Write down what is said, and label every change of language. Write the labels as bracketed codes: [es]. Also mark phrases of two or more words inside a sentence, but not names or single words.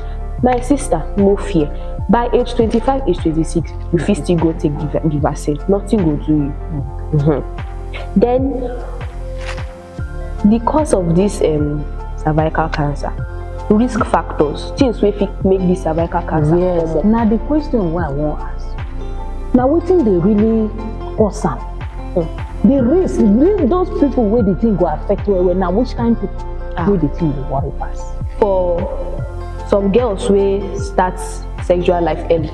[pcm] My sister, no fear. By age 25, age 26, you fit still go take the vaccine. Nothing will do you. Then the cause of this cervical cancer, risk factors, things wey fit make this cervical cancer come up. Now the question wey I wan ask, now wetin dey really cause am? The risk, those people wey the thing go affect well, now which kind of people wey the thing dey worry pass? For some girls wey start sexual life early,